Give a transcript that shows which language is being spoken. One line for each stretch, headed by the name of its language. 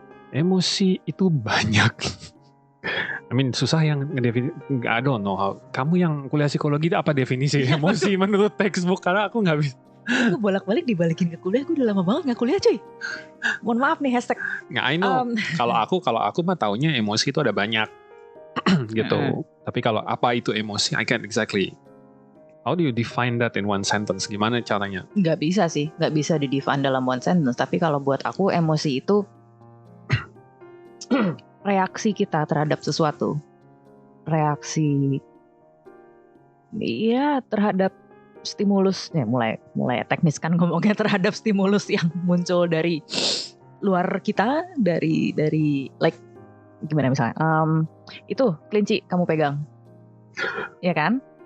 Indonesian: Emosi itu banyak. Susah yang ngedefinisi.
English: I don't know how.
Indonesian: Kamu yang kuliah psikologi apa definisi emosi menurut textbook? Karena aku nggak bisa. Aku bolak-balik dibalikin ke kuliah. Aku udah lama banget nggak kuliah cuy. Mohon maaf nih hashtag. Nggak,
English: I know.
Indonesian: Kalau aku mah taunya emosi itu ada banyak gitu. Tapi kalau apa itu emosi,
English: I can't exactly. How do you define that in one sentence?
Indonesian: Gimana caranya? Nggak bisa sih, nggak bisa di-define dalam
English: one sentence.
Indonesian: Tapi kalau buat aku emosi itu reaksi kita terhadap sesuatu. Reaksi terhadap stimulus. Mulai teknis kan ngomongnya, terhadap stimulus yang muncul dari luar kita, dari like gimana misalnya itu kelinci kamu pegang, ya kan?